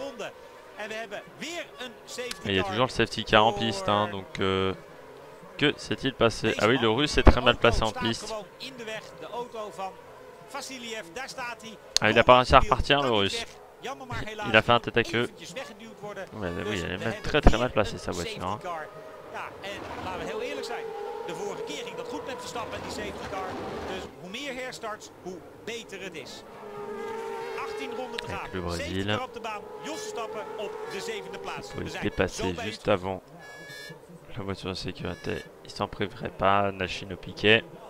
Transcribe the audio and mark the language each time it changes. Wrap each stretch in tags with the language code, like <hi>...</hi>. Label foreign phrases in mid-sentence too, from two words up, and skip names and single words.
<fr>Et il y a toujours le</fr> <en>safety car</en> <fr>en piste, hein, donc que s'est-il passé? Ah oui, le Russe est très mal placé en piste. Ah, il n'a pas réussi à repartir, le Russe. Il a fait un tête à queue. Ouais, oui, elle est même très mal placée sa voiture. Hein.</fr> <nl>De vorige keer ging dat goed met Verstappen en die</nl> <en>safety car.</en> <nl>Dus hoe meer herstarts, hoe beter het is. 18 ronden te gaan.</nl> <fr>Le Brésil.</fr> <nl>Op de baan. Jos Verstappen op de 7e plaats.</nl> <fr>Il est dépassé juste avant la voiture de sécurité. Il s'en priverait pas. Nashino Piquet.</fr>